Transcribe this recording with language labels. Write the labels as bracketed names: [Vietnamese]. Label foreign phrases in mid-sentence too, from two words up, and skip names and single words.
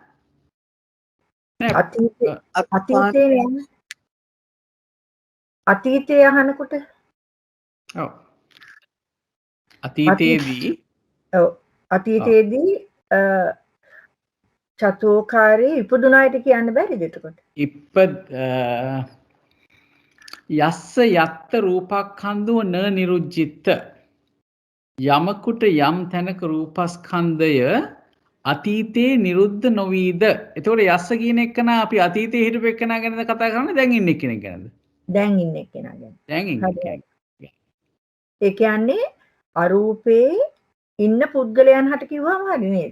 [Sinhala] අතීතයේ අහනකොට ඔව් අතීතයේදී චතුෝකාරයේ ඉපදුන අයට කියන්න බැරිද එතකොට? [Pali] යස්ස යත්ත රූපක්ඛන්‍தோ න නිරුද්ධිත [Sinhala] යමකුට යම් තැනක රූපස්කන්ධය අතීතේ නිරුද්ධ නොවීද. එතකොට යස්ස කියන එකන අපි අතීතේ හිටපු එකනා ගැනද කතා කරන්නේ දැන් ඉන්න කෙනෙක් ගැනද? දැන් ඉන්න කෙනා ගැන. දැන් ඉන්න කෙනා. ඒ කියන්නේ අරූපේ ඉන්න පුද්ගලයන් හට කිව්වම හරි නේද?